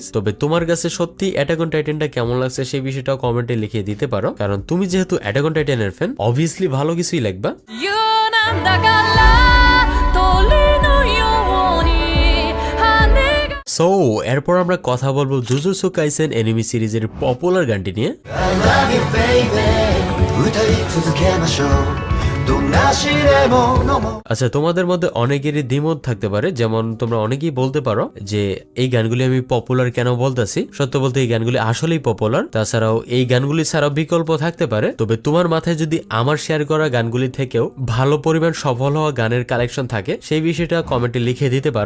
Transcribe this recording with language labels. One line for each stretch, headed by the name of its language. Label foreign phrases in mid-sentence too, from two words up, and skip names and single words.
Bangla: তবে তোমার কাছে সত্যি অ্যাটাক অন টাইটানটা কেমন লাগছে সেই বিষয়টাও কমেন্টে লিখিয়ে দিতে পারো, কারণ তুমি যেহেতু অ্যাটাক অন টাইটানের ফ্যান, অবভিয়াসলি ভালো কিছুই লিখবা। সো এরপর আমরা কথা বলবো জুজুৎসু কাইসেন এনিমি সিরিজের পপুলার গানটি নিয়ে।
English: I love you baby
Japanese: 歌い続けましょうどんな試練ものも
Bangla: আচ্ছা, তোমাদের মধ্যে অনেকেরই দ্বিমত থাকতে পারে, যেমন তোমরা অনেকেই বলতে পারো যে এই গানগুলি আমি পপুলার কেন বলতেছি। সত্য বলতে এই গানগুলি আসলেই পপুলার, তাছাড়াও এই গানগুলি ছাড়াও বিকল্প থাকতে পারে। তবে তোমার মাথায় যদি আমার শেয়ার করা গানগুলি থেকেও ভালো পরিমাণ সফল হওয়া গানের কালেকশন থাকে, সেই বিষয়টা কমেন্টে লিখে দিতে পারো।